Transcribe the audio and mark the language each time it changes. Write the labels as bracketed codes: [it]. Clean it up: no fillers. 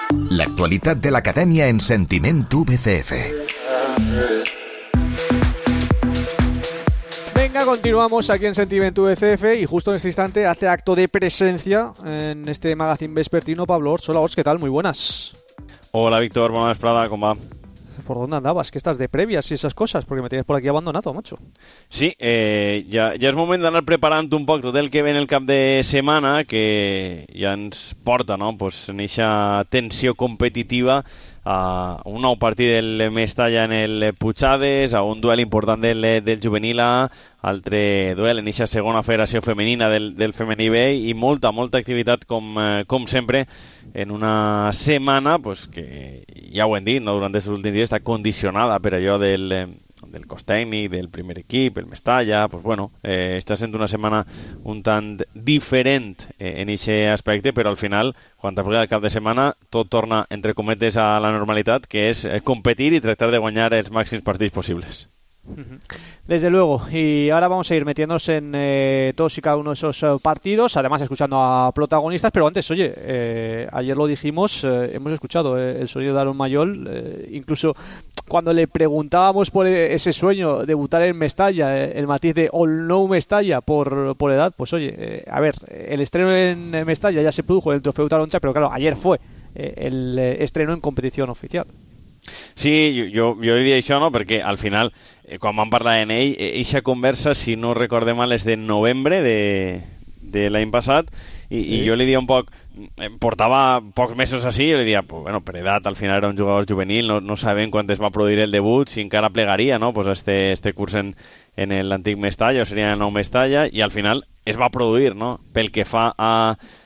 [ca] L'actualitat de l'Acadèmia en Sentiment UVCF. [es] Venga, continuamos aquí en Sentiment UVCF y justo en este instante hace acto de presencia en este magazine vespertino Pablo Orts. Hola Orts, ¿qué tal? Muy buenas. Hola Víctor, buenas Prada, ¿cómo va? ¿Por dónde andabas? ¿Qué estás de previas y esas cosas? Porque me tienes por aquí abandonado, macho. [ca] Sí, ya es momento de anar preparant un poc tot el que ve en el cap de setmana, que ja ens porta, no?, pues en eixa tensió competitiva a un nou partit del Mestalla en el Puigades, a un duel important del juvenil A, altre duel en eixa segona federació femenina del femení B, i molta activitat com sempre en una setmana, pues que ja ho hem dit, no?, durant aquests últims dies, està condicionada per allò del cos tècnic, del primer equip, el Mestalla, pues bueno, està sent una setmana un tant diferent en eixe aspecte, però al final, quan t'afegui el cap de setmana, tot torna, entre cometes, a la normalitat, que és competir i tractar de guanyar els màxims partits possibles. [es] Desde luego, y ahora vamos a ir metiéndonos en todos y cada uno de esos partidos, además escuchando a protagonistas. Pero antes, oye, ayer lo dijimos, hemos escuchado el sonido de Aaron Mayol, incluso cuando le preguntábamos por ese sueño, debutar en Mestalla, el matiz de All No Mestalla por edad, pues oye, a ver, el estreno en Mestalla ya se produjo en el Trofeo Taroncha, pero claro, ayer fue el estreno en competición oficial. [ca] Sí, jo diria això, no?, perquè al final, quan vam parlar amb ell, eixa conversa, si no recorde mal, és de novembre de l'any passat, i jo li diria un poc, portava pocs mesos així, jo li diria, pues, bueno, per edat, al final era un jugador juvenil, no sabem quan es va produir el debut, si encara plegaria, no?, pues este curs en l'antic Mestalla, o seria el nou Mestalla, i al final es va produir, no?, pel que fa a